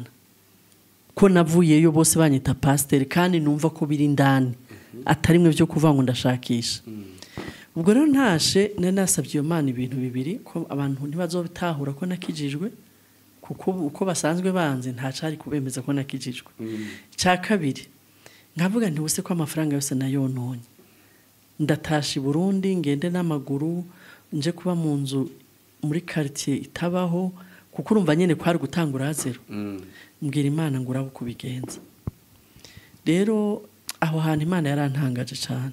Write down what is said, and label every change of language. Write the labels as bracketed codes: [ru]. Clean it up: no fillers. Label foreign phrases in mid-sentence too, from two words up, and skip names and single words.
[rn] Ko navuyeyo bose banyita pasteur kandi numva ko biri ndani, atari mwe byo kuvuga ngo ndashakisha. Ubwo rero ntashe nasabye iyo Mana ibintu bibiri, ko abantu ntibazobitahura ko nakijijwe, kuko uko basanzwe banze ntacari kubemeza ko nakijijwe. Cya kabiri, nkavuga nti buse ko amafaranga yose nayononye, ndatasha Burundi ngende n'amaguru nje kuba mu nzu muri quartier itabaho, kuko urumva nyene kwari gutangura zero. Mbwira Imana ngo urabo kubigenza. Rero aho hantu Imana yarantangaje cyane.